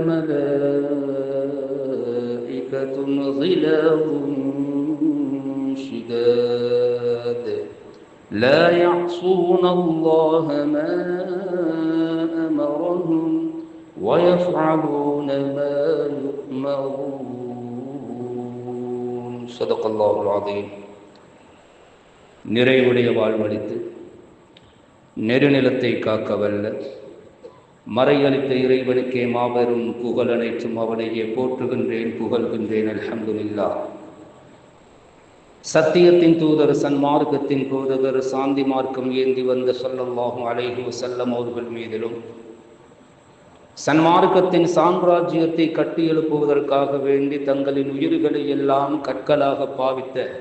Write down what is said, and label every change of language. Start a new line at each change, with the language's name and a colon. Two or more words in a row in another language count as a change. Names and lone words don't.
Arabic: ملائكة غلاظ شداد لا يعصون الله ما أمرهم ويفعلون ما يؤمرون. صدق الله العظيم.
Tamil: நிறைவுடைய வாழ்வழித்து நெருநிலத்தை காக்க வல்ல மறையளித்த இறைவனுக்கே மாபெரும் புகழ் அனைத்தும் அவனையே போற்றுகின்றேன், புகழ்கின்றேன். அல்ஹம்துலில்லாஹ். சத்தியத்தின் தூதர், சன்மார்க்கத்தின் போதகர், சாந்தி மார்க்கம் ஏந்தி வந்த
Arabic: صلى الله عليه وسلم
Tamil: அவர்கள் மீதிலும் சன்மார்க்கத்தின் சாம்ராஜ்யத்தை கட்டி எழுப்புவதற்காக வேண்டி தங்களின் உயிர்களை எல்லாம் கற்களாக பாவித்த